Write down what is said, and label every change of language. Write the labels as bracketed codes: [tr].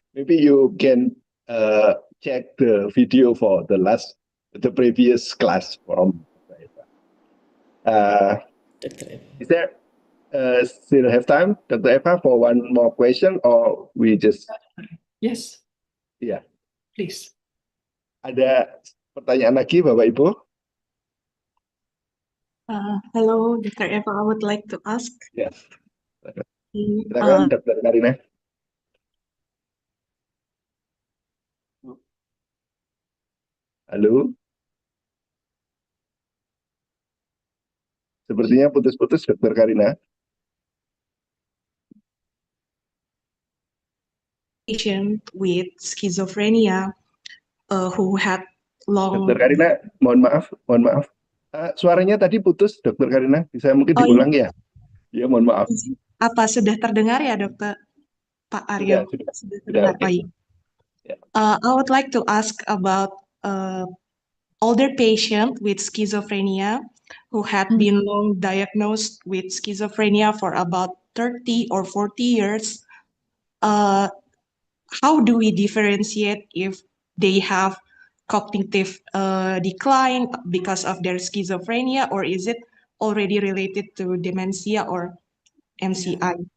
[en] Maybe you can check the video for the previous class from Dr. Eva. Dr. Eva. Is there still have time, Dr. Eva, for one more question, or we just Yes, [id] ya? [en] please. [id] Ada pertanyaan lagi, Bapak Ibu? [en] Hello, Dr. Eva. I would like to ask. Yes. Uh, [id] Silakan, Dr. Karina. Halo. Sepertinya putus-putus, Dr. Karina. [en] patient with schizophrenia who had long. [id] Dr. Karina, mohon maaf. Suaranya tadi putus, Dr. Karina. Bisa mungkin Oh, diulang ya? Ya, mohon maaf. Apa sudah terdengar ya, Dokter Pak Aryo? Sudah terdengar. oke. Oh, iya. Ya. [en] I would like to ask about older patient with schizophrenia who had been long diagnosed with schizophrenia for about 30 or 40 years. How do we differentiate if they have cognitive decline because of their schizophrenia, or is it already related to dementia or MCI?